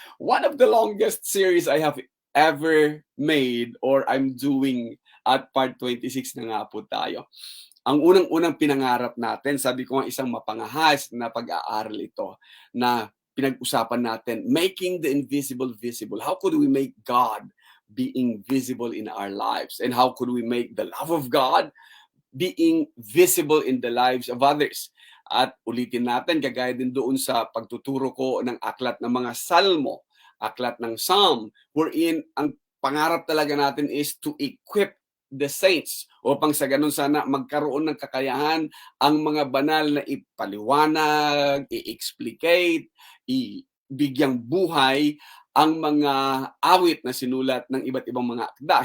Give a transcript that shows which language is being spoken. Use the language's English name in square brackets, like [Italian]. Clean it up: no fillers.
[English] One of the longest series I have ever made or I'm doing at part 26 [Filipino] na nga po tayo. Ang unang-unang pinangarap natin, sabi ko nga isang mapangahas na pag-aaral ito na pinag-usapan natin, [English] making the invisible visible. How could we make God being visible in our lives? And how could we make the love of God being visible in the lives of others? [Filipino] At ulitin natin, kagaya din doon sa pagtuturo ko ng aklat ng mga salmo, aklat ng psalm, wherein ang pangarap talaga natin [English] is to equip the saints [Filipino] upang sa ganun sana magkaroon ng kakayahan ang mga banal na ipaliwanag, i-explicate, ibigyang buhay ang mga awit na sinulat ng iba't ibang mga akda.